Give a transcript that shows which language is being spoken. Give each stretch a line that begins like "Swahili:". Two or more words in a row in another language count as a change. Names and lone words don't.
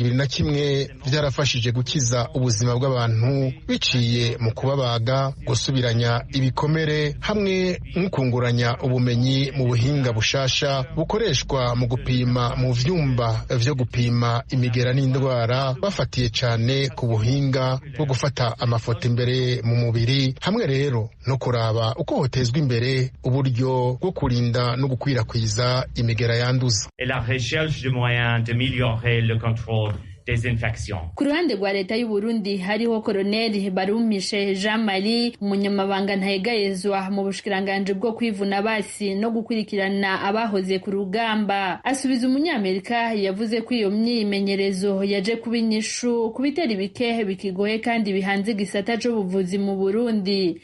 Rundi: 21 vyarafashije gukiza ubuzima bw'abantu biciye mu kubabaga, gusubira ibikomere hamwe n'ukunguranya ubumenyi mu buhinga bushasha bukoreshwa mu gupima mu vyumba vyo gupima imigera n'indwara, bafatiye cyane ku buhinga bwo gufata amafoto imbere mu mubiri, hamwe rero no kuraba uko hotezwa imbere uburyo bwo kurinda no gukwirakwiza imigera yanduza.
French: Et la recherche de moyens d'améliorer le contrôle des infections.
Rundi: Ku ruhande rwa Leta y'u Burundi hariho Colonel Barumishe Jean Marie, umunyamabanga ntayegayezwa mu bushikiranganje bwo kwivuna basi no gukurikirana abahoze ku rugamba. Asubiza umunyamerika yavuze ko iyo myimenyerezo yaje kuba inyishu kubitera ibikehe bikigoye kandi bihanze gisata c'ubuvuzi mu Burundi.